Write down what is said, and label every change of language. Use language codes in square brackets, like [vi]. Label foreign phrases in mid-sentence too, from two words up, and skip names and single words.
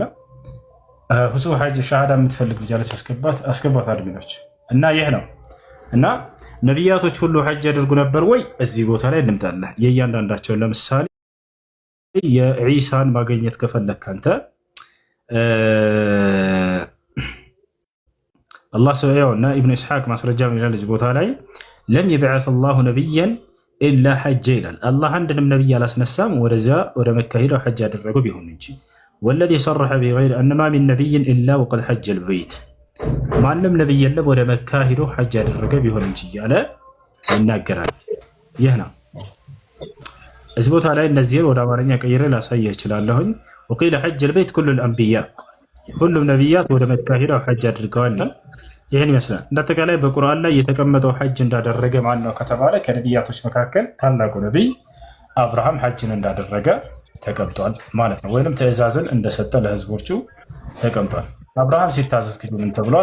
[am] ሁሱ ሐጅ ሻሃዳ የምትፈልግ ልጅ አለች አስገባት አድሚኖች። እና ይህ ነው እና ነብያቶች ሁሉ ሐጅ ያደርጉ ነበር ወይ? እዚህ ቦታ ላይ እንምጣለን የእያንዳንዳቸውን። ለምሳሌ የዒሳን ማግኘት ከፈለክ አንተ አላህ ሰውየውና ኢብኑ ኢስሐቅ ማስረጃ ምን ይላል እዚህ ቦታ ላይ ለም [ar] يبعث الله نبيا الا حج [am] ይላል። አላህ አንድንም ነብይ አላስነሳም ወደ መካ ሄደው ሐጅ ያደረጉ ቢሆን እንጂ [ar] والذي صرح بغير ان ما من نبي الا وقد حج البيت [am] ማንም ነብይ የለም ወደ መካ ሄዶ ሐጅ ያደረገ ቢሆን እንጂ ያለ ይናገራል። ይህ ነው እዚህ ቦታ ላይ እነዚህን ወደ አማርኛ ቀይሬ ላሳየህ እችላለሁኝ። [ar] وقيل حج البيت كل الانبياء [am] ሁሉም ነብያት ወደ መካ ሄደው ሐጅ አድርገዋል። ይሄን ይመስላል። እንደተቀላይ በቁርአን ላይ የተቀመጠው ሐጅ እንዳደረገ ማን ነው ከተባለ ከነብያቶች መካከል ታላቁ ነብይ አብርሃም ሐጅን እንዳደረገ ተቀምጧል ማለት ነው። ወይንም ትእዛዝን እንደሰጠ ለህዝቦቹ ተቀምጧል። አብርሃም ሲታዘዝ ጊዜ ምን ተብሏል?